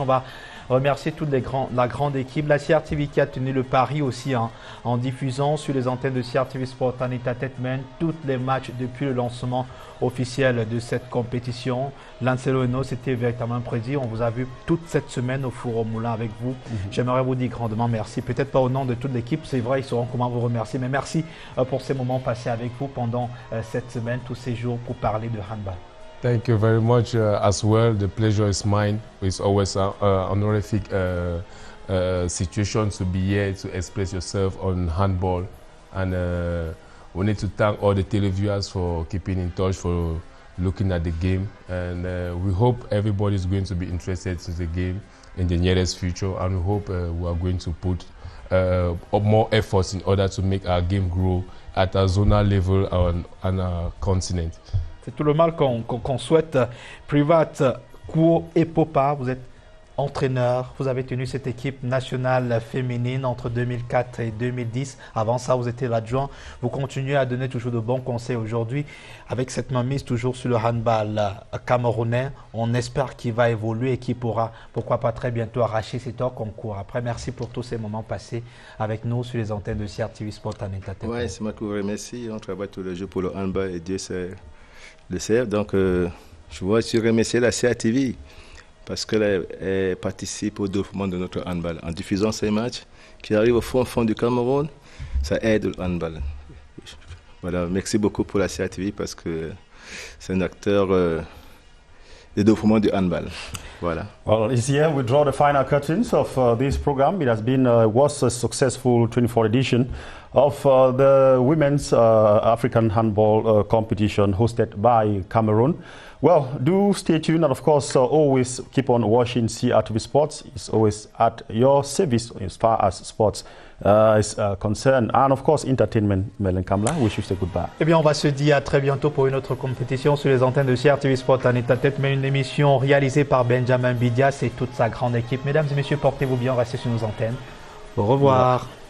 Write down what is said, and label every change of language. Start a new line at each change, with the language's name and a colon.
French: On va remercier toute la grande équipe. La CRTV qui a tenu le pari aussi en diffusant sur les antennes de CRTV Sport en Entertainment tous les matchs depuis le lancement officiel de cette compétition. Lancelo Eno, c'était véritablement un plaisir. On vous a vu toute cette semaine au Four au Moulin avec vous. J'aimerais vous dire grandement merci. Peut-être pas au nom de toute l'équipe, c'est vrai, ils sauront comment vous remercier, mais merci pour ces moments passés avec vous pendant cette semaine, tous ces jours pour parler de handball.
English: Thank you very much as well. The pleasure is mine. It's always an honorific situation to be here to express yourself on handball. And we need to thank all the televiewers for keeping in touch, for looking at the game. And we hope everybody is going to be interested in the game in the nearest future. And we hope we are going to put more efforts in order to make our game grow at a zonal level on our continent.
French: C'est tout le mal qu'on souhaite. Privat Kuo Epopa, vous êtes entraîneur, vous avez tenu cette équipe nationale féminine entre 2004 et 2010. Avant ça, vous étiez l'adjoint. Vous continuez à donner toujours de bons conseils aujourd'hui avec cette mainmise toujours sur le handball camerounais. On espère qu'il va évoluer et qu'il pourra, pourquoi pas très bientôt, arracher cet or concours. Après, merci pour tous ces moments passés avec nous sur les antennes de CRTV Sport and Entertainment. Oui, c'est moi qui vous remercie. On travaille tous les jours pour le handball et Dieu sait le sait. Donc, je veux aussi remercier la CRTV parce qu'elle participe au développement de notre handball. En diffusant ces matchs qui arrivent au fond du Cameroun, ça aide le handball. Voilà, merci beaucoup pour la CRTV parce que c'est un acteur de développement du handball. Voilà.
English: Well, this year we draw the final curtains of this program. It has been was a successful 24th edition of the women's African handball competition hosted by Cameroon. Well, do stay tuned and of course always keep on watching CRTV Sports. It's always at your service as far as sports is concerned. And of course entertainment. Melen Kamla, wish you say goodbye.
French: Eh bien, on va se dire à très bientôt pour une autre compétition sur les antennes de CRTV Sport and Entertainment, une émission réalisée par Benjamin Bidias et toute sa grande équipe. Mesdames et messieurs, portez-vous bien, restez sur nos antennes. Au revoir.